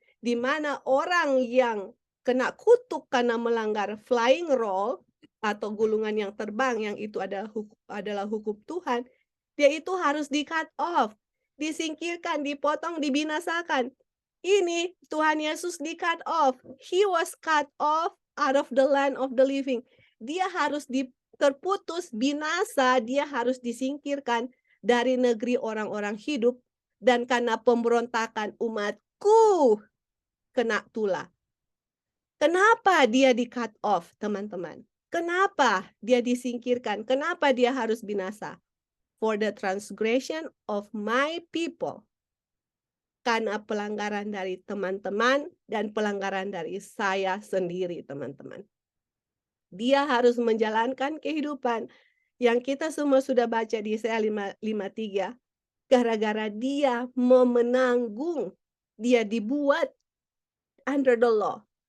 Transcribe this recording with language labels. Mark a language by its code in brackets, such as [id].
[id] Di mana orang yang kena kutuk karena melanggar [en] flying roll [id] atau gulungan yang terbang yang itu adalah hukum Tuhan, dia itu harus di [en] cut off, [id] disingkirkan, dipotong, dibinasakan. Ini Tuhan Yesus di [en] cut off. He was cut off out of the land of the living. [id] Dia harus terputus, binasa, dia harus disingkirkan dari negeri orang-orang hidup, dan karena pemberontakan umatku kena tulah. Kenapa dia di [en] cut off, [id] teman-teman? Kenapa dia disingkirkan? Kenapa dia harus binasa? [en] For the transgression of my people. [id] Karena pelanggaran dari teman-teman dan pelanggaran dari saya sendiri, teman-teman. Dia harus menjalankan kehidupan yang kita semua sudah baca di Yesaya 53. Gara-gara dia menanggung, dia dibuat [en] under the law.